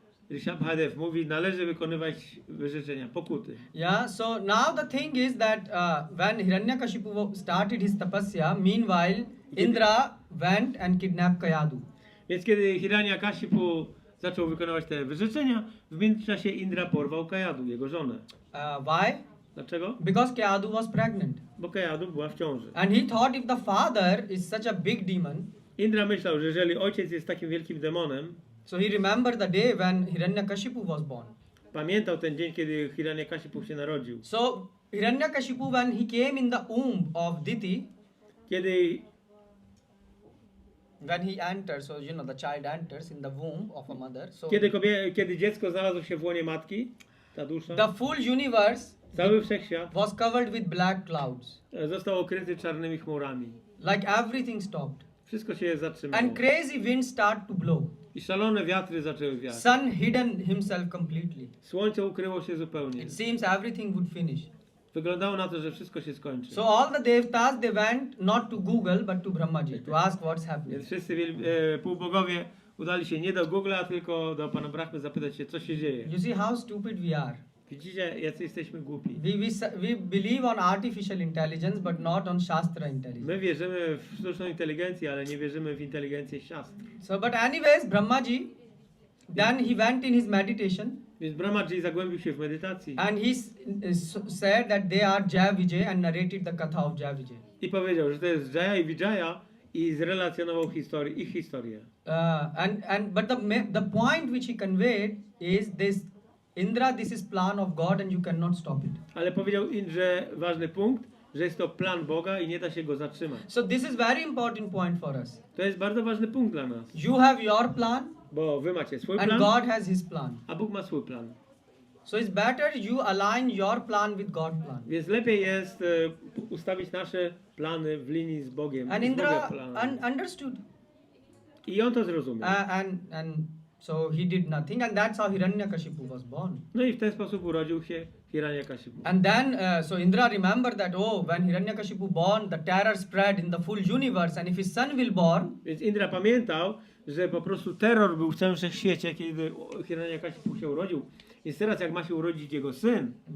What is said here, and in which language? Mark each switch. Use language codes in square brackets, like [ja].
[pl] Nrsimhadeva mówi, należy wykonywać wyrzeczenia, pokuty. [en] Yeah, so now the thing is that when Hiranyakashipu started his tapasya, meanwhile Indra went and kidnapped Kayadu. [pl] Więc kiedy Hiranyakashipu zaczął wykonywać te wyrzeczenia, w międzyczasie Indra porwał Kayadu, jego żonę. [en] Why? [pl] Dlaczego? [en] Because Kayadu was pregnant. [pl] Bo Kayadu była w ciąży. [en] And he thought if the father is such a big demon, [pl] Indra myślał, że jeżeli ojciec jest takim wielkim demonem, [en] so he remembered the day when Hiranyakashipu was born. [pl] Pamiętał ten dzień, kiedy Hiranyakashipu się narodził. [en] So Hiranyakashipu, when he came in the womb of Diti, when he enters, so the child enters in the womb of a mother. So [pl] kiedy dziecko znalazło się w łonie matki, ta dusza, [en] the full universe, [pl] cały wszechświat, [en] was covered with black clouds. [pl] Został okryty czarnymi chmurami. [en] Like everything stopped. [pl] Wszystko się zatrzymało. [en] And crazy winds start to blow. [pl] I szalone wiatry zaczęły wiać. [en] Sun hidden himself completely. [pl] Słońce ukryło się zupełnie. [en] It seems everything would finish. [pl] Wyglądało na to, że wszystko się skończy. [en] So all the devtas, they went not to Google but to Brahmaji to ask what's happening. [pl] Więc wszyscy półbogowie udali się nie do Google'a, tylko do Pana Brahmy zapytać się, co się dzieje. [en] You see how stupid we are. [pl] Widzicie, jacy jesteśmy głupi. [en] We believe on artificial intelligence but not on Shastra intelligence. [pl] My wierzymy w sztuczną inteligencję, ale nie wierzymy w inteligencję Shastra. [en] So but anyways, Brahmaji, then he went in his meditation. [pl] Więc Brahmaji zagłębił się w medytacji. [en] And he said that they are Jaya Vijay and narrated the katha of Jaya Vijay. [pl] I powiedział, że to jest Jaya i Vijaya i zrelacjonował ich historię. [en] But the point which he conveyed is this: Indra, this is plan of God and you cannot stop it. [pl] Ale powiedział, że ważny punkt, że jest to plan Boga i nie da się go zatrzymać. [en] So this is very important point for us. [pl] To jest bardzo ważny punkt dla nas, [en] You have your plan [pl] bo wy macie swój [en] and [pl] plan, [en] God has his plan. [pl] a Bóg ma swój plan. [en] So it's better you align your plan with God's plan. [pl] Więc lepiej jest ustawić nasze plany w linii z Bogiem. [en] And [pl] z Boga [en] Indra [pl] planami. [en] understood. [pl] I on to zrozumiał. [en] And so he did nothing, and that's how Hiranyakashipu was born. [pl] No i w ten sposób urodził się Hiranyakashipu. [en] And then, so Indra remembered that, oh, when Hiranyakashipu born, the terror spread in the full universe, and if his son will born, [pl] Więc Indra pamiętał, że po prostu terror był w całym wszechświecie, kiedy Hiranyakashipu się urodził. Więc teraz jak ma się urodzić jego syn,